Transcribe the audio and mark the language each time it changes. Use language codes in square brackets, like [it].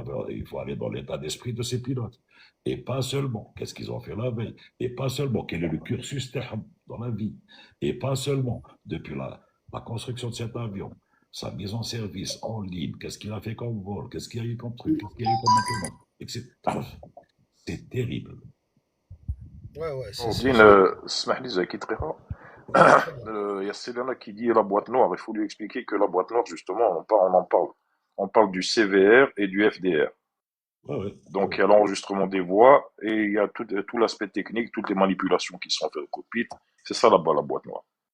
[fr] Il faut aller dans l'état d'esprit de ces pilotes. Et pas seulement. Qu'est-ce qu'ils ont fait la veille. Et pas seulement. Quel est le cursus dans la vie. Et pas seulement. Depuis la construction de cet avion, sa mise en service en ligne, qu'est-ce qu'il a fait comme vol, qu'est-ce qu'il y a eu comme truc, qu'est-ce qu'il y a eu comme maintenance, etc. C'est terrible. Ouais, ouais, [ar] Nordine, اسمح لي زكي دقيقة. [fr] Il y a Selena qui dit la boîte noire. Il faut lui expliquer que la boîte noire, justement, on en parle. On parle du CVR et du FDR. Ouais, ouais, Donc, ouais. il y a l'enregistrement des voix et il y a tout l'aspect technique, toutes les manipulations qui sont faites au cockpit. C'est ça là-bas, la boîte noire.